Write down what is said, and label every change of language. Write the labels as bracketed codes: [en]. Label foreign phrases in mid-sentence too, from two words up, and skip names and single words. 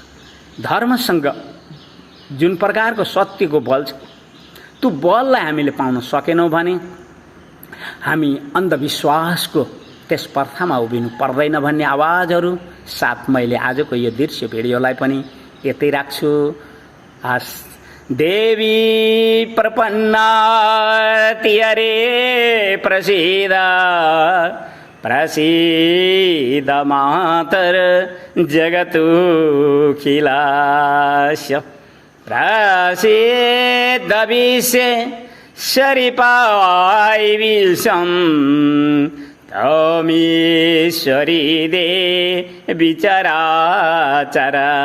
[ne] धर्मसँग जुन प्रकारको सत्यको बल छ त्यो बललाई हामीले पाउन सकेनौँ भने हामी अन्धविश्वासको त्यस प्रथामा उभिनु पर्दैन भन्ने आवाजहरू साथ मैले आजको यो दृश्य भिडियोलाई पनि यतै राख्छु। [sa] देवी प्रपन्नाति हरे प्रसीद प्रसीद मातर जगतुखिलास्य प्रसीद विश्वेश्वरी विषम तमीश्वरी देवी चराचरस्य।